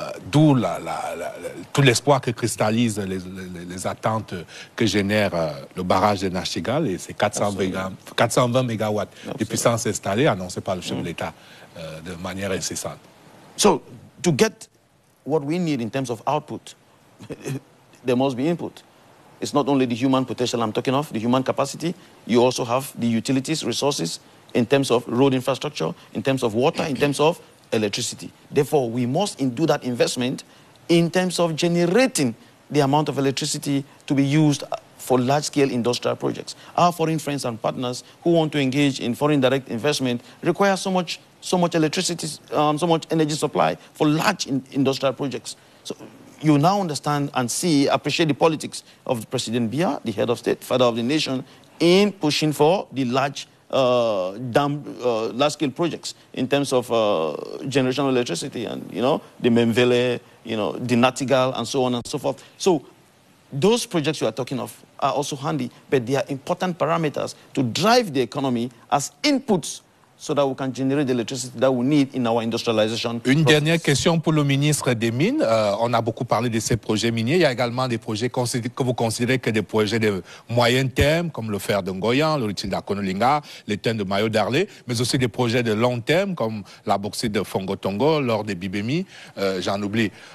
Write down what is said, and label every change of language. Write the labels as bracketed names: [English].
[French] d'où tout l'espoir que cristallisent les attentes que génère le barrage de Nachtigal et ses 420 MW de puissance installée annoncée par le chef de l'État de manière incessante. [English] So, to get what we need in terms of output, there must be input. It's not only the human potential I'm talking of, the human capacity, you also have the utilities, resources, in terms of road infrastructure, in terms of water, in terms of electricity. Therefore, we must do that investment in terms of generating the amount of electricity to be used for large-scale industrial projects. Our foreign friends and partners who want to engage in foreign direct investment require so much electricity, so much energy supply for large industrial projects. So you now understand and appreciate the politics of President Biya, the head of state, father of the nation, in pushing for the large-scale projects in terms of generation of electricity and, you know, the Memvele, you know, the Nachtigal, and so on and so forth. So those projects you are talking of are also handy, but they are important parameters to drive the economy as inputs so that we can generate the electricity that we need in our industrialization. [French] Une dernière question pour le ministre des Mines. On a beaucoup parlé de ces projets miniers. Il y a également des projets que vous considérez que des projets de moyen terme, comme le fer de Ngoyan, le lithium d'Akonolinga, les thèmes de Mayo d'Arlé, mais aussi des projets de long terme, comme la bauxite de Fongotongo, l'or de Bibemi, j'en oublie.